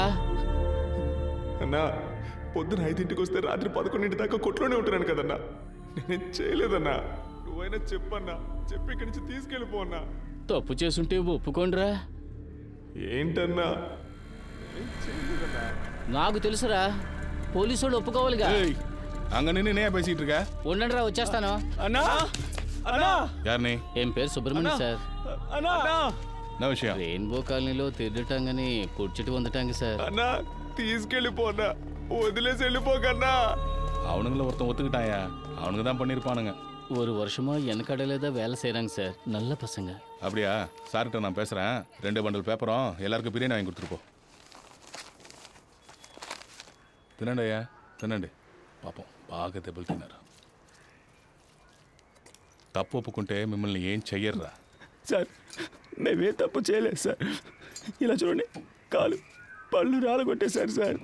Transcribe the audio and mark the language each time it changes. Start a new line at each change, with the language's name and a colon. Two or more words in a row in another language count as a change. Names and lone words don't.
Telugu: అన్నా పొద్దున 5ంటికి వస్తే రాత్రి 11 దాకా కొట్లోనే ఉంటున్నాను కదన్నా. నేనేం చేయలేదన్నా. నువ్వైనా చెప్పన్నా, చెప్పి ఇక్కడి నుంచి తీసుకెళ్ళిపో అన్నా. తప్పు చేసుంటే ఒప్పుకోండిరా. ఏంటన్నా? నాకు తెలుసురా, పోలీసు వాళ్ళు ఒప్పుకోవాలిగా.
Tamil: அங்க நின்று என்ன பேசிட்டு இருக்க?
Telugu: ఉండండిరా, వచ్చేస్తాను. అన్నా అన్నా.
Tamil: யாருனே?
Telugu: ఏం పేరు సుబ్రహ్మణ్యం సార్. అన్నా
Tamil: என்ன விஷயம்?
Telugu: రెయిన్బో కాలనీలో తిరగటాంగని పొడిచెట్టు వందటాంగి సార్. అన్నా తీసుకెళ్ళిపో అన్నా, వదిలేసి వెళ్ళిపోకన్నా.
Tamil: அவனுங்கள ஒருத்தன் ஒத்துக்கிட்டாயா, அவனுங்க தான் பண்ணியிருப்பானுங்க. ஒரு வருஷமா எனக்கடையில தான் வேலை செய்கிறாங்க சார், நல்ல பசங்க. அப்படியா? சார்கிட்ட நான் பேசுகிறேன். 2 பண்டல் பேப்பரும் எல்லாருக்கும் பிரியாணி வாங்கி கொடுத்துருப்போம்.
Telugu: తినండి అయ్యా, తినండి. పాపం బాగా దెబ్బలు తిన్నారు. తప్పు ఒప్పుకుంటే మిమ్మల్ని ఏం చెయ్యర్రా. సార్ మేమే తప్పు చేయలేదు సార్, ఇలా చూడండి కాలు పళ్ళు రాలగొట్టేశారు సార్.